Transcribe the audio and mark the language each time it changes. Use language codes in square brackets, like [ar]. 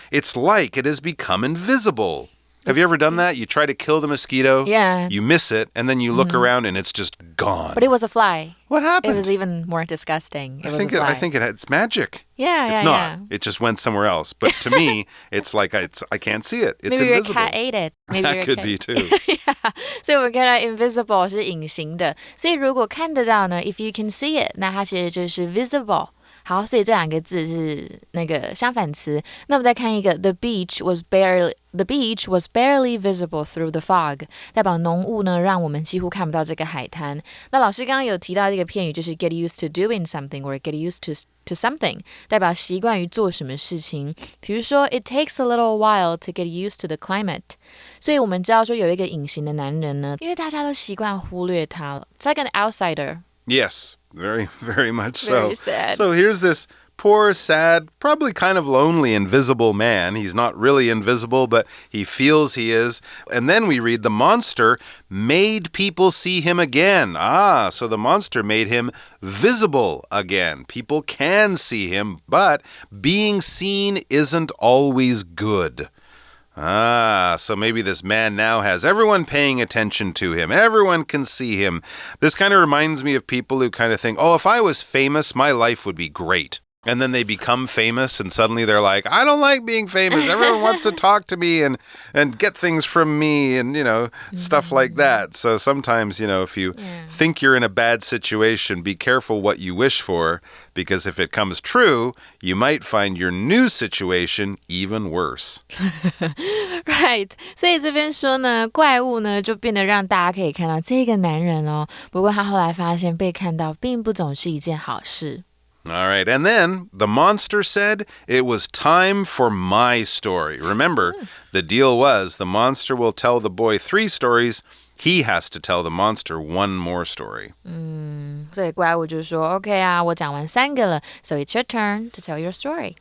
[en] It's like it has become invisible. Have you ever done that? You try to kill the mosquito, you miss it, and then you look around and it's just gone. But it was a fly. What happened? It was even more disgusting. I think it's magic. Yeah, it's not. It just went somewhere else. But to me, it's like I can't see it. It's Maybe invisible. Your cat ate it. Maybe that could be too. Yeah. [zh] 所以我们看到 invisible 是隐形的，所以如果看得到呢 ， [en] if you can see it， [zh] 那它其实就是 visible。好，所以这两个字是那个相反词。那我们再看一个 [en] the beach was barely visible through the fog， [zh] 代表浓雾呢让我们几乎看不到这个海滩。那老师刚刚有提到这个片语就是 [en] get used to doing something or get used to something， [zh] 代表习惯于做什么事情。比如说 [en] it takes a little while to get used to the climate， [zh] 所以我们知道说有一个隐形的男人呢，因为大家都习惯忽略他了。 [en] It's like an outsider。Yes, very, very much so. Very sad. So here's this poor, sad, probably kind of lonely, invisible man. He's not really invisible, but he feels he is. And then we read the monster made people see him again. So the monster made him visible again. People can see him, but being seen isn't always good. So maybe this man now has everyone paying attention to him. Everyone can see him. This kind of reminds me of people who kind of think, if I was famous, my life would be great. And then they become famous and suddenly they're like, I don't like being famous. Everyone wants to talk to me and get things from me and, stuff like that. So sometimes, if you think you're in a bad situation, be careful what you wish for, because if it comes true, you might find your new situation even worse. Right. [zh] 所以这边说呢，怪物呢就变得让大家可以看到这个男人哦。不过他后来发现被看到并不总是一件好事。 [en] All right, and then the monster said it was time for my story. Remember, the deal was the monster will tell the boy 3 stories. He has to tell the monster 1 more story. [zh] 所以怪物就說 OK 啊，我講完3個了 [en] So it's your turn to tell your story.